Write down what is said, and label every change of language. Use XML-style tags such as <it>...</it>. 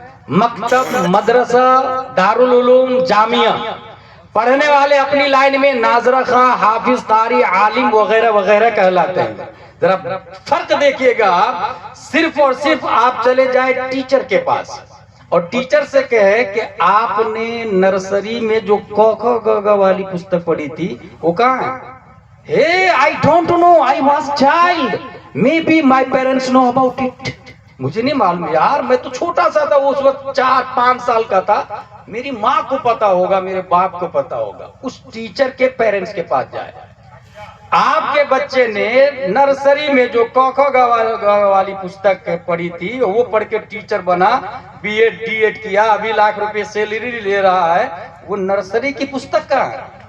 <ur>مکتب، مدرسہ، دارالعلوم، جامعہ۔ پڑھنے والے اپنی لائن میں ناظرہ خواں، حافظ، قاری، عالم وغیرہ وغیرہ کہلاتے ہیں۔ ذرا فرق دیکھیے گا آپ، صرف اور صرف آپ چلے جائیں ٹیچر کے پاس اور ٹیچر سے کہے کہ آپ نے نرسری میں جو ک کھ گ گھ والی پستک پڑھی تھی وہ کہاں ہے؟</ur> <en>Hey, I don't know, I was child. Maybe my parents know about it.</en> <ur>مجھے نہیں معلوم یار، میں تو چھوٹا سا تھا، اس وقت 4-5 سال کا تھا، میری ماں کو پتا ہوگا، میرے باپ کو پتا ہوگا۔ اس ٹیچر کے پیرنٹس کے پاس جائے۔ آپ کے بچے نے نرسری میں جو ک کھ گ والی پستک پڑھی تھی وہ پڑھ کے ٹیچر بنا، بی ایڈ ڈی ایڈ کیا، ابھی لاکھ روپے سیلری لے رہا ہے، وہ نرسری کی پستک کہاں ہے؟</ur>